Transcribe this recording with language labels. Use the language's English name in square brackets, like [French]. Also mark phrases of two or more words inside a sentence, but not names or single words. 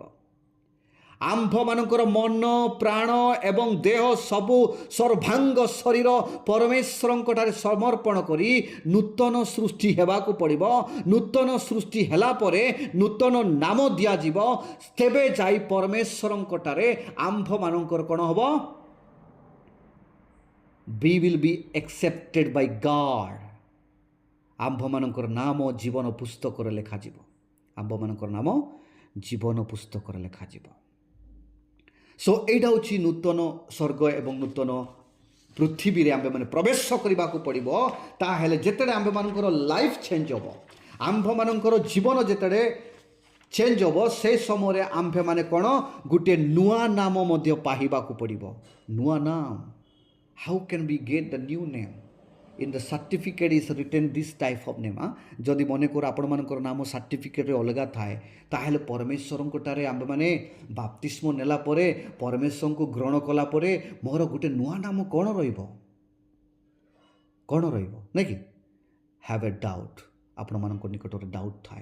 [Odia] ଆମ୍ଭମାନଙ୍କର ମନ, ପ୍ରାଣ ଏବଂ ଦେହ ସବୁ ସର୍ବାଙ୍ଗ ଶରୀର ପରମେଶ୍ୱରଙ୍କଠାରେ ସମର୍ପଣ କରି ନୂତନ ସୃଷ୍ଟି ହେବାକୁ ପଡ଼ିବ। ନୂତନ ସୃଷ୍ଟି ହେଲା ପରେ ନୂତନ ନାମ ଦିଆଯିବ। ତେବେ ଯାଇ ପରମେଶ୍ୱରଙ୍କଠାରେ ଆମ୍ଭମାନଙ୍କର କ'ଣ ହେବ? [English] We will be accepted by God. [Odia] ଆମ୍ଭମାନଙ୍କର ନାମ ଜୀବନ ପୁସ୍ତକରେ ଲେଖାଯିବ। ଆମ୍ଭମାନଙ୍କର ନାମ ଜୀବନ ପୁସ୍ତକରେ ଲେଖାଯିବ। ସୋ ଏଇଟା ହେଉଛି ନୂତନ ସ୍ୱର୍ଗ ଏବଂ ନୂତନ ପୃଥିବୀରେ ଆମ୍ଭେମାନେ ପ୍ରବେଶ କରିବାକୁ ପଡ଼ିବ। ତାହେଲେ ଯେତେବେଳେ ଆମ୍ଭମାନଙ୍କର [English] life change [Odia] ହେବ, ଆମ୍ଭମାନଙ୍କର ଜୀବନ ଯେତେବେଳେ ଚେଞ୍ଜ ହେବ, ସେ ସମୟରେ ଆମ୍ଭେମାନେ କ'ଣ ଗୋଟିଏ ନୂଆ ନାମ ମଧ୍ୟ ପାଇବାକୁ ପଡ଼ିବ। ନୂଆ ନାମ। [English] How can we get the new name? In the certificate is written this type of name. [Odia] ଯଦି ମନେକର ଆପଣମାନଙ୍କର ନାମ ସାର୍ଟିଫିକେଟ୍ରେ ଅଲଗା ଥାଏ, ତାହେଲେ ପରମେଶ୍ୱରଙ୍କଠାରେ ଆମ୍ଭେମାନେ ବାପ୍ତିସ୍ମ ନେଲା ପରେ, ପରମେଶ୍ୱରଙ୍କୁ ଗ୍ରହଣ କଲା ପରେ ମୋର ଗୋଟେ ନୂଆ ନାମ କ'ଣ ରହିବ ନାଇଁ କି? [English] have a doubt. [Odia] ଆପଣମାନଙ୍କ ନିକଟରେ ଡାଉଟ୍ ଥାଏ।